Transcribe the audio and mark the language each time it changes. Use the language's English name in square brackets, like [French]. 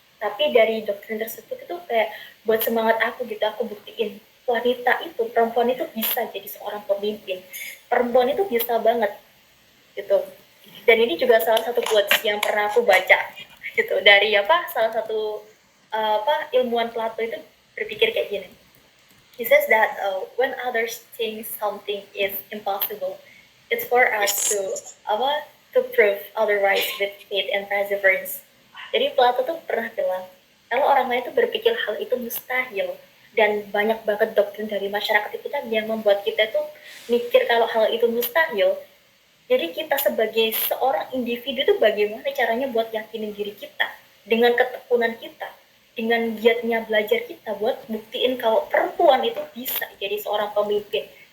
[Indonesian] Tapi dari doktrin tersebut itu kayak buat semangat aku gitu, aku buktiin wanita itu, perempuan itu bisa jadi seorang pemimpin, perempuan itu bisa banget gitu. Dan ini juga salah satu quotes yang pernah aku baca gitu, dari salah satu ilmuwan Plato itu berpikir kayak gini. [English] He says that when others think something is impossible, it's for us to prove otherwise with faith and perseverance. [Indonesian] Jadi Plato tuh pernah bilang, kalau orang lain tuh berpikir hal itu mustahil, dan banyak banget doktrin dari masyarakat kita yang membuat kita tuh mikir kalau hal itu mustahil. Jadi kita sebagai seorang individu tuh bagaimana caranya buat yakinin diri kita dengan ketekunan kita, dengan giatnya belajar kita buat buktiin kalau perempuan itu bisa jadi seorang pemimpin.